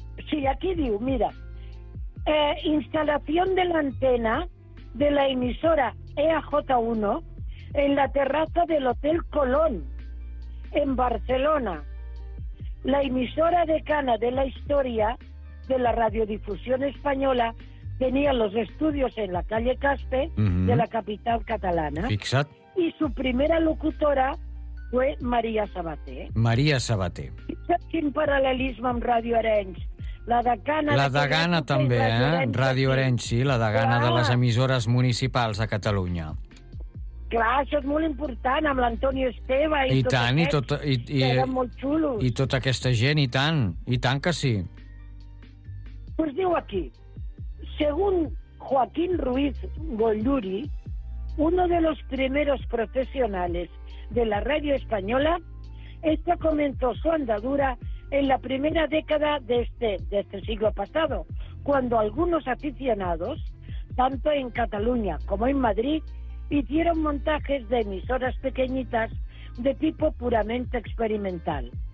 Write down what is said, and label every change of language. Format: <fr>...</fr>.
<es>Sí,</es> <ca>aquí diu, mira,</ca> <es>instalación de la antena de la emisora EAJ1 en la terraza del Hotel Colón, en Barcelona. La emisora decana de la historia de la radiodifusión española tenía los estudios en la calle Caspe, de la capital catalana.</es> <ca>Fixa't.</ca> <es>Y su primera locutora fue María Sabaté. María Sabaté.</es> <ca>Fixa't quin paral·lelisme amb Radio Arenys. La degana... La degana també, eh? Radio Arenys, sí, la degana de les emissores municipals de Catalunya. Clar, això és molt important, amb l'Antonio Esteve i tot tant, aquests, i tot, i que eren molt xulos. I tota aquesta gent, i tant que sí.</ca> <es>Pues</es> <ca>diu aquí,</ca> <es>según Joaquín Ruiz Golluri, uno de los primeros profesionales de la radio española, esta comenzó su andadura en la primera década de este siglo pasado, cuando algunos aficionados, tanto en Cataluña como en Madrid, hicieron montajes de emisoras pequeñitas de tipo puramente experimental.</es>